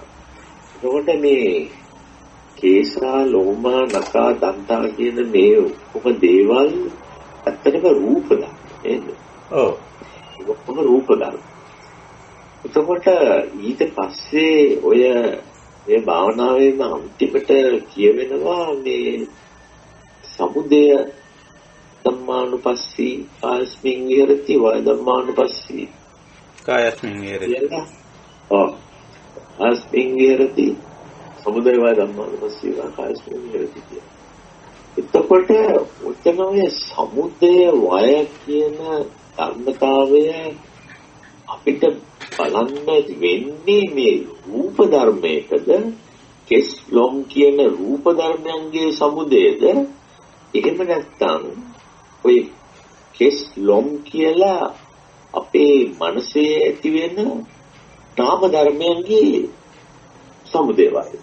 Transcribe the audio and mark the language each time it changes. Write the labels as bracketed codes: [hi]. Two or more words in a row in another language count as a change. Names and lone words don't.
[si] එතකොට මේ [pi] කේසා ලෝමා නකා දන්තා [si] කියන මේ ඔක්කොම දේවල් ඇත්තටම රූප ධර්ම නේද? ඔව්. ඔක්කොම රූප ධර්ම. එතකොට ඊට පස්සේ ඔය මේ භාවනාවේම අන්තිමට කියවෙනවා මේ [pi] සමුදය ධම්මානුපස්සී කායස්මින් විහෙරති වය ධම්මානුපස්සී කායස්මින් විහෙරති. [si] ඔව්. [pi] කායස්මින් විහෙරති සමුදය වය ධම්මානුපස්සී කායස්මින් විහෙරති. [si] එතකොට උත්තම ඔය සමුදය වය කියන ධර්මතාවය අපිට බලන්න වෙන්නේ මේ රූප ධර්මයකද කෙස් ලොම් කියන රූප ධර්මයන්ගේ සමුදයද එහෙම නැත්නම් ඔය කෙස් ලොම් කියලා අපේ මනසේ ඇති වෙන නාම ධර්මයන්ගේ සමුදේවයද?